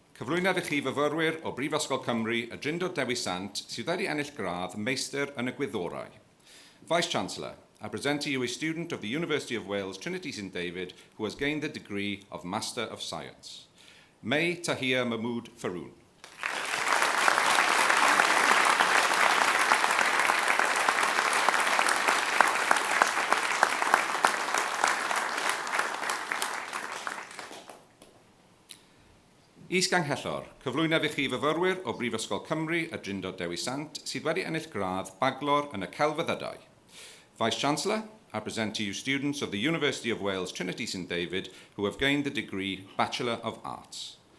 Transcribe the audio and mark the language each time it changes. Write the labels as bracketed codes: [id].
[cy] Cyflwynaf i chi fyfyrwyr o Brifysgol Cymru y Drindod Dewi Sant sydd wedi ennill gradd Meistr yn y Gwyddorau. [en] Vice-Chancellor, I present to you a student of the University of Wales Trinity St David who has gained the degree of Master of Science. May Tahir Mahmood Faroon. [cy] Is-Ganghellor, cyflwynaf i chi fyfyrwyr o Brifysgol Cymru y Drindod Dewi Sant sydd wedi ennill gradd Baglor yn y Celfyddydau. [en] Vice-Chancellor, I present to you students of the University of Wales Trinity St David who have gained the degree Bachelor of Arts.